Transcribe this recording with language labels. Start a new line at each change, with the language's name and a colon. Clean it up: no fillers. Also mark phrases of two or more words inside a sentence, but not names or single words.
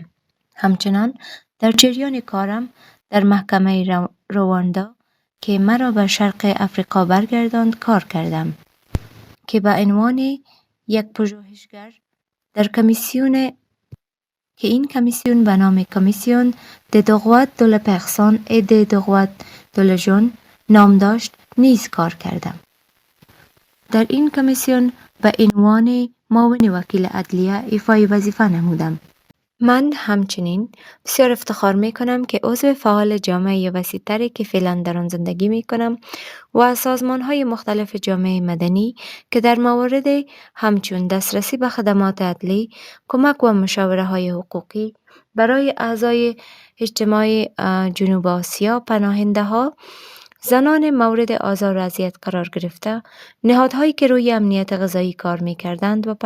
Persian: همچنان در جریان کارم در محکمه رواندا که مرا به شرق افریقا برگرداند کار کردم که به عنوان یک پژوهشگر در کمیسیون که این کمیسیون به نام کمیسیون
French: د droit de la personne et des droits de la jeune
Persian: نام داشت نیز کار کردم. در این کمیسیون به عنوان معاون وکیل عدلیه ایفای وظیفه نمودم. من همچنین بسیار افتخار می کنم که عضو فعال جامعه وسیع‌تری که فعلا در آن زندگی می کنم و سازمان‌های مختلف جامعه مدنی که در موارد همچون دسترسی به خدمات عدلی، کمک و مشاوره‌های حقوقی برای اعضای اجتماع جنوب آسیا، پناهنده‌ها، زنان مورد آزار و اذیت قرار گرفته، نهادهایی که روی امنیت غذایی کار می کردند